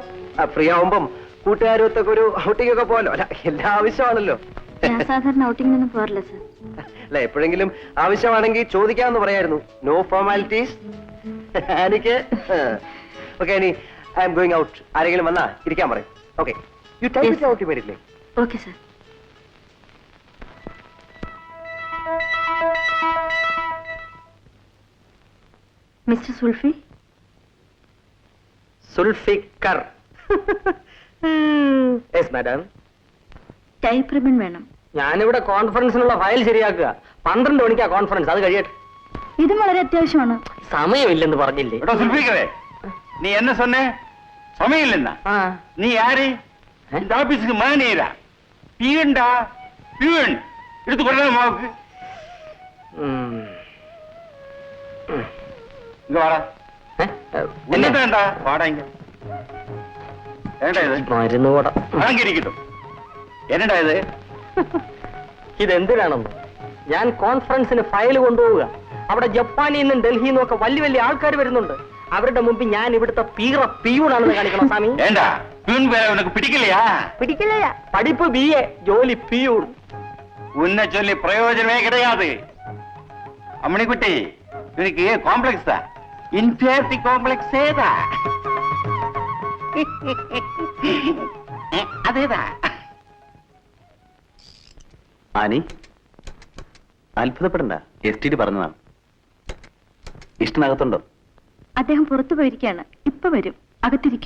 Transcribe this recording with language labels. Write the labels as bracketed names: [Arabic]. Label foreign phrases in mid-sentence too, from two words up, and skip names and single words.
[Malayalam] ഫ്രീ ആവുമ്പം കൂട്ടുകാരൊത്തൊക്കെ ഒരു ഔട്ടിംഗ് ഒക്കെ പോലോ. അല്ല, എല്ലാ ആവശ്യമാണല്ലോ. ഞാൻ സാധാരണ ഔട്ടിങ്ങിനൊന്നും പോറില്ല സർ. അല്ല, എപ്പോഴെങ്കിലും ആവശ്യമാണെങ്കിൽ ചോദിക്കാമെന്ന് പറയായിരുന്നു. [English] No formalities. എനിക്ക് okay, I'm going out. [Malayalam] ആരെങ്കിലും വന്നാ ഇരിക്കാൻ പറയും. ഓക്കെ. [English] You type Yes. it out immediately. okay sir. [Malayalam] മിസ്റ്റർ സുൽഫി, സുൽഫിക്കർ. [English] yes madam. [Malayalam] ടൈപ്പ് റിബൺ വേണം. ഞാനിവിടെ കോൺഫറൻസിനുള്ള ഫയൽ ശരിയാക്കുക. 12 മണിക്കാ കോൺഫറൻസ്, അത് കഴിയട്ടെ. ഇതും വളരെ അത്യാവശ്യമാണ്. സമയമില്ലെന്ന് പറഞ്ഞില്ലേ? [Tamil] எடோ சுல்பிக்கவே நீ என்ன சொன்ன சமயம் இல்லைன்னா [Malayalam] ആ. [Tamil] நீ யாரு இந்த ஆபீஸுக்கு மேனேஜரா பியூன்டா பியூன் எடுத்து கொடுறா மாவுக்கு [Malayalam] ഉം. [Tamil] இங்க வாடா [Malayalam] ഏ? [Tamil] என்ன வேண்டா வாடா இங்க ஏண்டா இது [Malayalam] മരുന്ന് കൂട. [Tamil] வாங்கிയിരിക്കட்டும் என்னடா இது [Malayalam] ഇതെന്തിനാണെന്ന്? ഞാൻ കോൺഫറൻസിന് ഫയൽ കൊണ്ടുപോവുക. അവിടെ ജപ്പാനിൽ നിന്നും ഡൽഹിയിൽ നിന്നും ഒക്കെ വലിയ വലിയ ആൾക്കാർ വരുന്നുണ്ട്. അവരുടെ മുമ്പിൽ ഞാൻ ഇവിടുത്തെ പിയൂണാണെന്ന് കാണിക്കണം സ്വാമി. [Tamil] ஏண்டா பியூன் வேலை உனக்கு பிடிக்கலையா [Malayalam] പിടിക്കില്ല. പഠിപ്പ് BA, ജോലി പിയൂൺ. [Tamil] உன்னை சொல்லி பிரயோஜனமே கிடையாது அம்மணிக்குட்டி இவனுக்கு காம்ப்ளெக்ஸ் தான் [English] inferiority complex [Tamil] தான் அதேதான் [Malayalam] ആനി, അത്ഭുതപ്പെടണ്ട. STD പറഞ്ഞതാണ്. ഇഷ്ടനകത്തുണ്ടോ? അദ്ദേഹം പുറത്തു പോയിരിക്കുകയാണ്. ഇപ്പൊ വരും. അകത്തിരിക്കൂ.